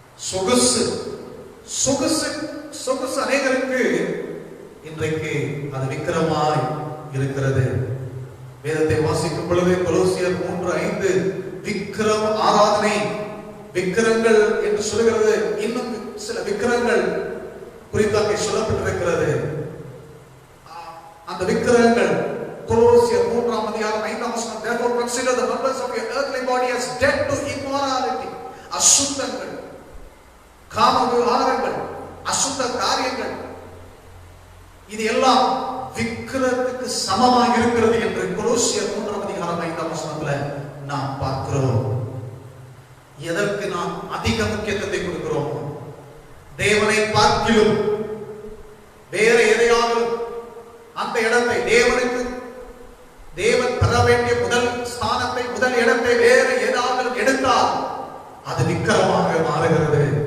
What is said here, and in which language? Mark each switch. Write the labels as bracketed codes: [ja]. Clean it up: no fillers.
[ta] சொகுசு சொகுசு சொகுசு அநேகருக்கு இன்றைக்கு அது விக்கிரமாய் இருக்கிறது. வேதத்தை வாசிக்கும் பொழுது கொலோசியர் 3:5 விக்கிரம் ஆராதனை, விக்கிரங்கள் என்று சொல்கிறது. இன்னும் சில விக்கிரங்கள் குறித்தாக சொல்லப்பட்டிருக்கிறது. அந்த விக்கிரங்கள் கொலோசியர் 3:5 [en] therefore consider the members of your earthly body as dead to immorality. [ta] அசுத்தங்கள், காம விகாரங்கள், அசுத்த காரியங்கள், இது எல்லாம் விக்கிரத்துக்கு சமமாக இருக்கிறது என்று கொலோசியர் 3:5 நாம் பார்க்கிறோம். எதற்கு நாம் அதிக முக்கியத்துவத்தை கொடுக்கிறோம்? தேவனை பார்க்கிலும் வேற எதையாவது அந்த இடத்தை தேவனுக்கு, தேவன் பெற வேண்டிய முதல் ஸ்தானத்தை, முதல் இடத்தை வேற ஏதாவது எடுத்தால் அது விக்கிரமாக மாறுகிறது.